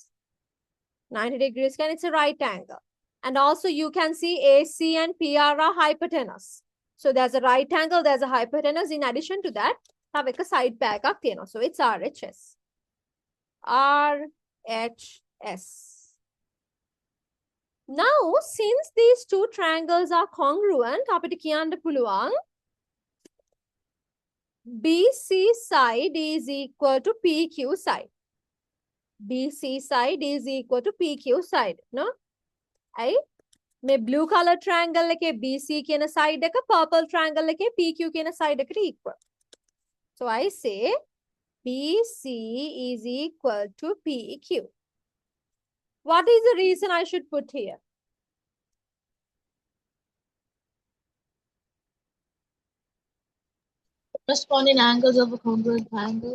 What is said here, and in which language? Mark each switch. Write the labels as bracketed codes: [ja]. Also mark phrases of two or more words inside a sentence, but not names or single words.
[en] 90 degrees, and it's a right angle. And also you can see AC and PR are hypotenuse. So there's a right angle, there's a hypotenuse. In addition to that, have a side pair. So it's RHS. RHS. Now, since these two triangles are congruent, [si] අපිට කියන්න පුළුවන් [en] BC side is equal to PQ side. BC side is equal to PQ side. No? Right? මේ blue color triangle එකේ BC කියන side එක purple triangle එකේ PQ කියන side එකට equal. So I say BC is equal to PQ. What is the reason I should put here? Corresponding angles of a congruent triangle.